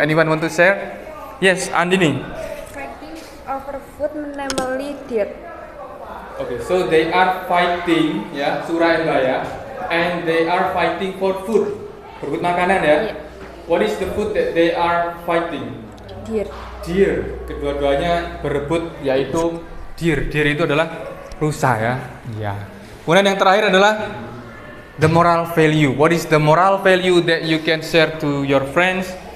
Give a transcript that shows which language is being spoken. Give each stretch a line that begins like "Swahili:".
English: Anyone want to share? Yes, Andini. Fighting over food namely dirt. Okay, so they are fighting, ya, Surah and Baya, and they are fighting for food,
Indonesian: berebut makanan ya.
English: Yeah. What is the food that they are fighting? Deer. Deer.
Indonesian: Kedua-duanya berebut, yaitu deer. Deer itu adalah rusa ya. Ya. Kemudian yang terakhir adalah
English: the moral value. What is the moral value that you can share to your friends?